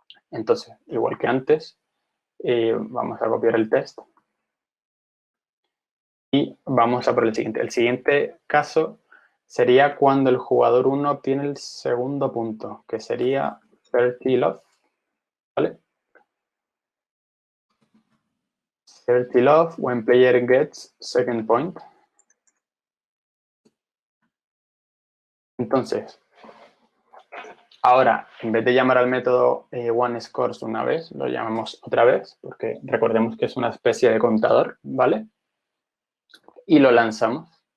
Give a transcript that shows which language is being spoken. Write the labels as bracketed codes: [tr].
[es] Entonces, igual que antes, vamos a copiar el test y vamos a por el siguiente. El siguiente caso sería cuando el jugador 1 obtiene el segundo punto, que sería 30 love, ¿vale? [en] 30 love when player gets second point. [es] Entonces, ahora, en vez de llamar al método oneScores una vez, lo llamamos otra vez, porque recordemos que es una especie de contador, ¿vale? Y lo lanzamos.